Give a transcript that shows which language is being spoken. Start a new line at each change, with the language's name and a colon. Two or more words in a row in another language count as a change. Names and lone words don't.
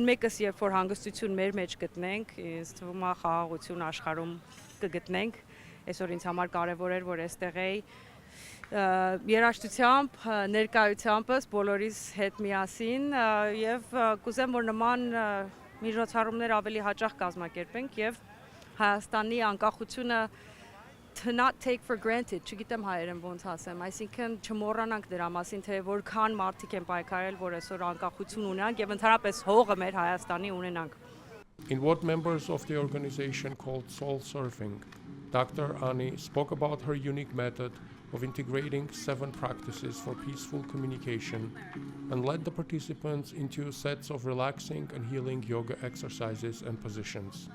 Armenian: մեկս երբ որ հանգստություն մեր մեջ գտնենք, ինձ թվում է խաղաղություն աշխարհում կգտնենք, այսօր ինձ համար կարեւոր էր, որ այստեղ էի երաժշտությամբ, ներկայությամբս բոլորիս հետ միասին եւ կուզեմ, որ նման միջոցառումներ ավելի հաճախ կազմակերպենք եւ Հայաստանի անկախությունը
English: to not take for granted,
Armenian: չգիտեմ հայերեն ոնց ասեմ, այսինքն չմոռանանք դրա մասին, թե որքան մարդիկ են պայքարել, որ այսօր անկախություն ունենանք եւ ընդհանրապես հողը մեր Հայաստանի ունենանք.
English: In what members of the organization called soul surfing, Dr. Ani spoke about her unique method of integrating 7 practices for peaceful communication and led the participants into sets of relaxing and healing yoga exercises and positions.